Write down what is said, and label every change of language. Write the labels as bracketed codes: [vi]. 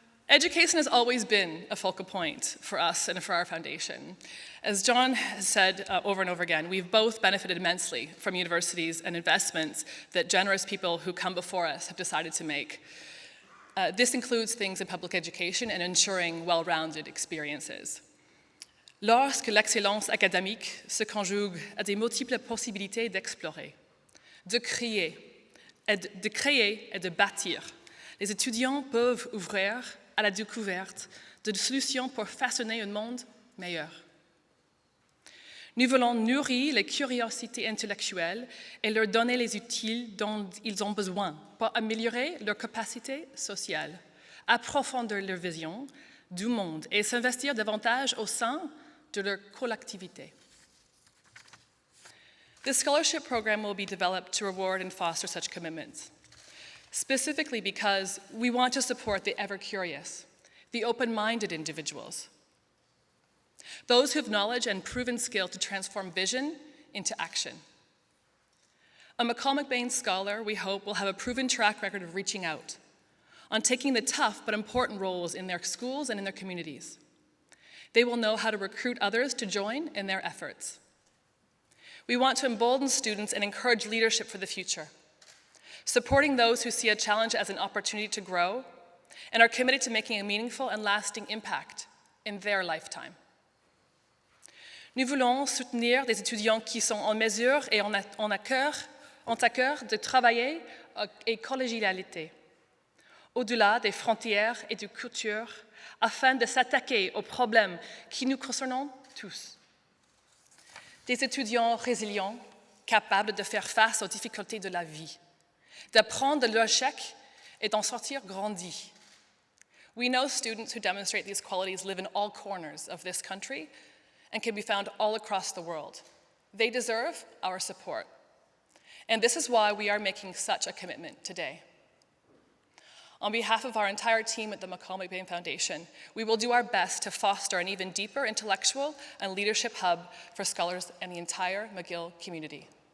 [en] Education has always been a focal point for us and for our foundation. As John has said over and over again, we've both benefited immensely from universities and investments that generous people who come before us have decided to make. This includes things in public education and ensuring well-rounded experiences. [fr] Lorsque l'excellence académique se conjugue à des multiples possibilités d'explorer, de créer et de bâtir, les étudiants peuvent ouvrir à la découverte de solutions pour façonner un monde meilleur. Nous voulons nourrir les curiosités intellectuelles et leur donner les outils dont ils ont besoin pour améliorer leurs capacités sociales, approfondir leur vision du monde et s'investir davantage au sein de leur collectivité. [en] This scholarship program will be developed to reward and foster such commitments, specifically because we want to support the ever-curious, the open-minded individuals, those who have knowledge and proven skill to transform vision into action. A McCall McBain scholar, we hope, will have a proven track record of reaching out, on taking the tough but important roles in their schools and in their communities. They will know how to recruit others to join in their efforts. We want to embolden students and encourage leadership for the future, supporting those who see a challenge as an opportunity to grow and are committed to making a meaningful and lasting impact in their lifetime. [fr] Nous voulons soutenir des étudiants qui sont en mesure et ont à cœur de travailler et collégialité, au-delà des frontières et des cultures, afin de s'attaquer aux problèmes qui nous concernent tous. Des étudiants résilients, capables de faire face aux difficultés de la vie, d'apprendre de leurs échecs et d'en sortir grandis. [en] We know students who demonstrate these qualities live in all corners of this country and can be found all across the world. They deserve our support. And this is why we are making such a commitment today. On behalf of our entire team at the McCall McBain Foundation, we will do our best to foster an even deeper intellectual and leadership hub for scholars and the entire McGill community.